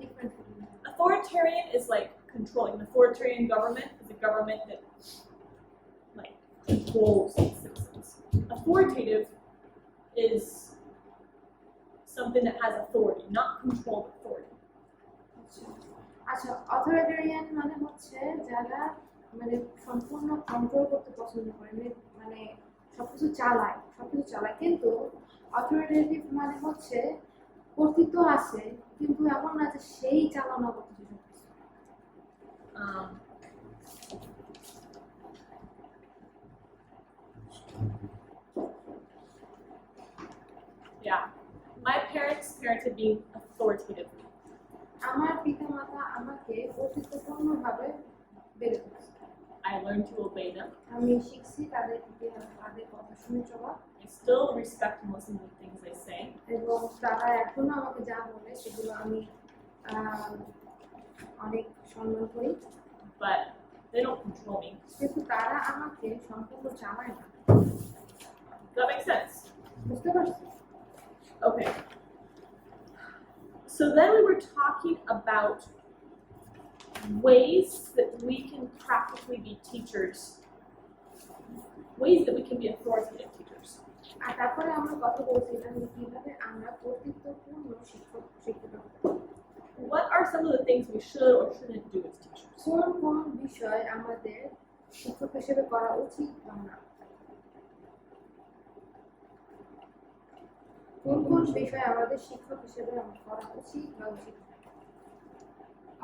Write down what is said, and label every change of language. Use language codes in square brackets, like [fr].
[en] different? Authoritarian is like controlling. An authoritarian government is a government that like controls its citizens. Authoritative is something that has authority, not control, but authority. [bn] আচ্ছা authoritarian মানে হচ্ছে যারা মানে সম্পূর্ণ control করতে পছন্দ করে, মানে সবকিছু চালায় কিন্তু অথরিটেটিভ মানে হচ্ছে কর্তৃত্ব আছে কিন্তু এমন না যে সেই চালানো করতেছে সবকিছু। [en] Yeah, my parents parented me authoritatively. [bn] আমার পিতামাতা আমাকে কর্তৃত্বপূর্ণভাবে বেড়ে তুলেছে। [en] I learned to obey them. [bn] আমি শিখছি তাদের কথা শুনে চলা। [en] I still respect and listen to the things they say. [bn] এবং তারা এখনো আমাকে যা বলে সেগুলো আমি অনেক সম্মান করি। [en] But they don't control me. [bn] কিন্তু তারা আমাকে সম্পূর্ণ চালায় না। [en] Does that make sense? [bn] বুঝতে পারছি? [en] Okay. So then we were talking about ways that we can practically be teachers, ways that we can be authoritative teachers. [bn] আর তারপরে আমরা কথা বলছিলাম যে কিভাবে আমরা কর্তৃত্বপূর্ণ শিক্ষক শিখতে পারি। [en] What are some of the things we should or shouldn't do as teachers? [bn] কোন বিষয় আমাদের শিক্ষক হিসেবে করা উচিত বা না? কোন বিষয় আমাদের শিক্ষক হিসেবে করা উচিত বা উচিত না?